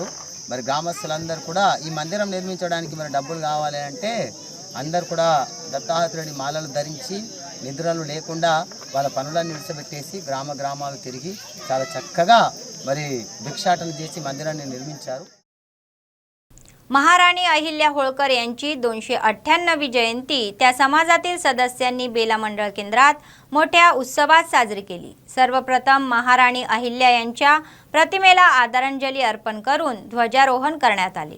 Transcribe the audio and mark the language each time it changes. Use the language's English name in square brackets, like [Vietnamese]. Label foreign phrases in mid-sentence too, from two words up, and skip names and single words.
[Telugu] మరి గ్రామస్తులందరూ కూడా ఈ మందిరం నిర్మించడానికి మరి డబ్బులు కావాలి అంటే అందరూ కూడా దత్తాత్రేయుడి మాలలు ధరించి నిద్రలు లేకుండా వాళ్ళ పనులను విడిచిపెట్టేసి గ్రామాలు తిరిగి చాలా చక్కగా మరి భిక్షాటన చేసి మందిరాన్ని నిర్మించారు। [Marathi] महाराणी अहिल्या होळकर यांची 298वी जयंती त्या समाजातील सदस्यांनी बेला मंडळ केंद्रात मोठ्या उत्सवात साजरी केली। सर्वप्रथम महाराणी अहिल्या यांच्या प्रतिमेला आदरांजली अर्पण करून ध्वजारोहण करण्यात आले।